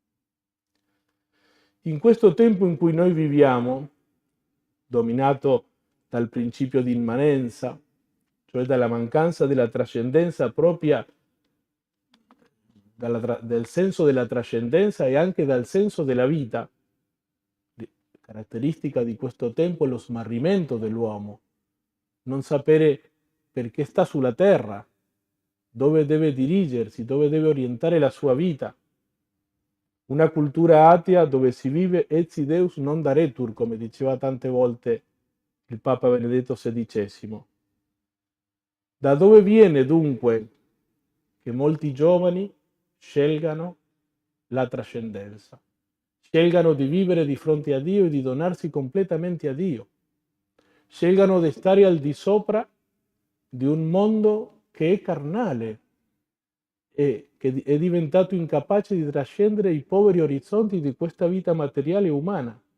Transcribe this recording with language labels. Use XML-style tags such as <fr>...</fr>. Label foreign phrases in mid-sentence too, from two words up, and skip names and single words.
<it>In questo tempo in cui noi viviamo, dominato dal principio di immanenza, cioè dalla mancanza della trascendenza propria, del senso della trascendenza e anche dal senso della vita, caratteristica di questo tempo è lo smarrimento dell'uomo, non sapere perché sta sulla terra, dove deve dirigersi, dove deve orientare la sua vita. Una cultura atea dove si vive</it> <la>etsi Deus non daretur,</la> <it>come diceva tante volte il Papa Benedetto XVI. Da dove viene dunque che molti giovani scelgano la trascendenza, scelgano di vivere di fronte a Dio e di donarsi completamente a Dio, scelgano di stare al di sopra di un mondo che è carnale e che è diventato incapace di trascendere i poveri orizzonti di questa vita materiale e umana.</it>